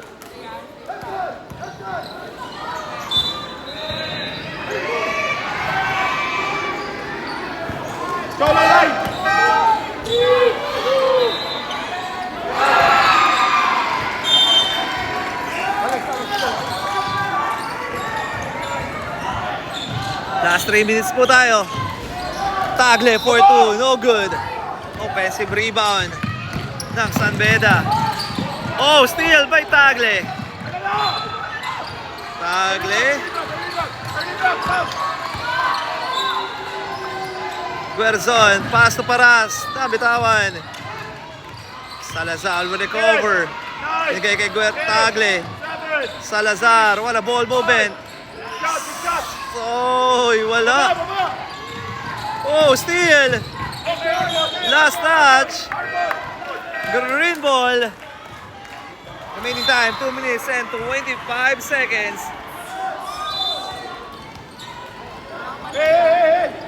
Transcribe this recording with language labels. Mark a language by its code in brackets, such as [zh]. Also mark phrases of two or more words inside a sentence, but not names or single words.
[en] Solo line. Last 3 minutes [tl] po tayo. [en] Tagle 4-2. No good. Offensive rebound ng San Beda. Oh, steal by Tagle. Tagle. Guerzon, pass to Paras. Nabitawan. Salazar will recover. [tl] Bigay kay Tagle. [en] Salazar, wala ball movement. [tl] Oy, wala. [en] Oh, steal. Last touch. Green ball. Remaining time, 2 minutes and 25 seconds. Hey.